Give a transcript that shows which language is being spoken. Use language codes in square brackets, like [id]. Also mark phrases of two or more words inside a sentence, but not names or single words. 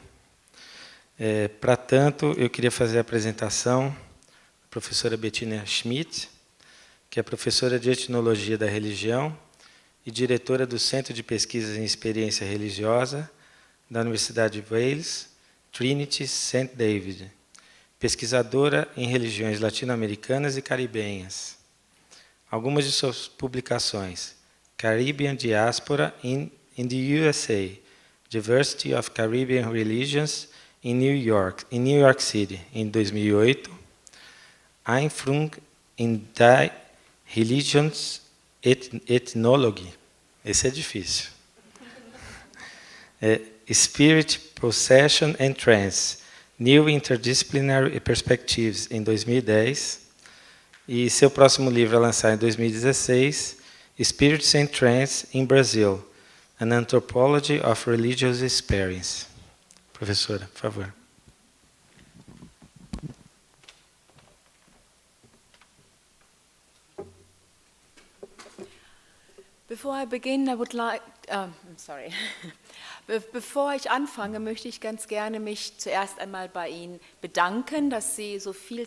[pt] Para tanto, eu queria fazer a apresentação da professora Bettina Schmidt, que é professora de Etnologia da Religião e diretora do Centro de Pesquisas em Experiência Religiosa da Universidade de Wales, Trinity St. David, pesquisadora em religiões latino-americanas e caribenhas. Algumas de suas publicações: Caribbean Diaspora in the USA, Diversity of Caribbean Religions in New York City, em 2008, Einführung in die Religions Ethnology, esse é difícil, Spirit, Procession and Trance, New Interdisciplinary Perspectives, em 2010, e seu próximo livro a lançar em 2016, Spirits and Trance in Brazil, An Anthropology of Religious Experience. Professora, por favor. [de] Bevor ich anfange, möchte ich ganz gerne mich zuerst einmal bei Ihnen bedanken, dass Sie so